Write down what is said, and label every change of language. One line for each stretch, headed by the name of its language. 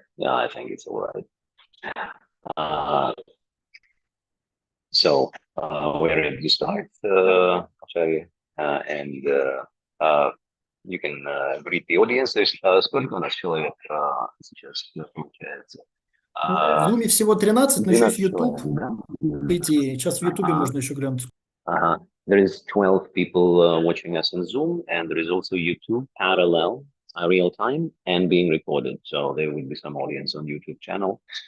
English: Yeah, I think it's all right. Uh, we're ready to start, Ачарья, and you can greet the audience.
Russian: То есть, сколько у нас человек сейчас получается? Ну, в Zoom всего 13, но еще есть 12 YouTube, человек, да? по идее. Сейчас в YouTube Ага. можно еще глянуть.
English: There is 12 people watching us on Zoom, and there is also YouTube parallel, real time, and being recorded. So there will be some audience on YouTube channel.